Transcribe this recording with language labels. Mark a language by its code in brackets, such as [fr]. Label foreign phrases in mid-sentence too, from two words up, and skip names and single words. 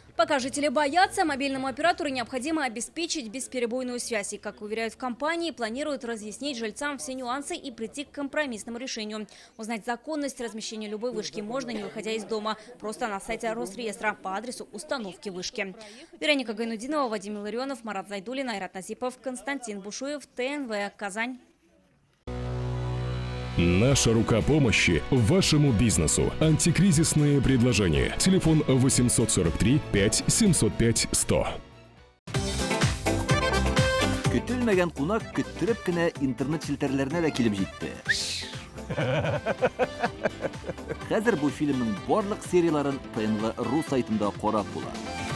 [ru] Пока жители боятся, мобильному оператору необходимо обеспечить бесперебойную связь. И, как уверяют в компании, планируют разъяснить жильцам все нюансы и прийти к компромиссному решению. Узнать законность размещения любой вышки можно, не выходя из дома, просто на сайте Росреестра по адресу установки вышки. Вероника Гайнудинова, Вадим Илларионов, Марат Зайдулин, Айрат Назипов, Константин Бушуев, ТНВ, Казань. Наша рука помощи вашему бизнесу. Антикризисные предложения. Телефон 843 5 705 100. [tt] Көтелмәгән кунак көттөреп кенә интернет челтәрләренә дә килеп җитте. Хәзер бу фильмның барлык серияларын ТНВ.ру сайтында карап була.